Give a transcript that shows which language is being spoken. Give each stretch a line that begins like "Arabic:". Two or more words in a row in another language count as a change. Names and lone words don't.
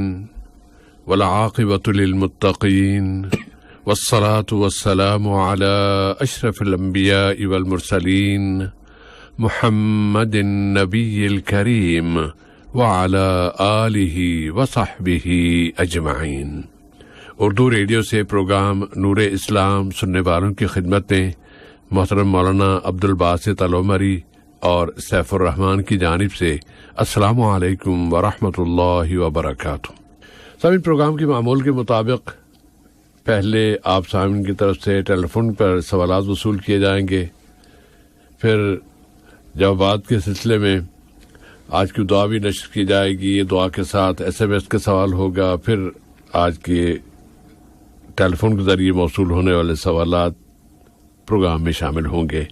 Arabic: والعاقبة للمتقين. والصلاة والسلام على أشرف الأنبياء والمرسلين. محمد النبي الكريم وعلى آله وصحبه أجمعين.
Urdu: اردو ریڈیو سے پروگرام نور اسلام سننے والوں کی خدمت میں محترم مولانا عبدالباسط العمری اور سیف الرحمان کی جانب سے
Arabic: السلام علیکم ورحمۃ اللہ وبرکاتہ۔
Urdu: سامعین، پروگرام کے معمول کے مطابق پہلے آپ سامعین کی طرف سے ٹیلی فون پر سوالات وصول کیے جائیں گے، پھر جوابات کے سلسلے میں آج کی دعا بھی نشر کی جائے گی، دعا کے ساتھ SMS کا سوال ہوگا، پھر آج کے ٹیلی فون کے ذریعے موصول ہونے والے سوالات پروگرام میں شامل ہوں گے۔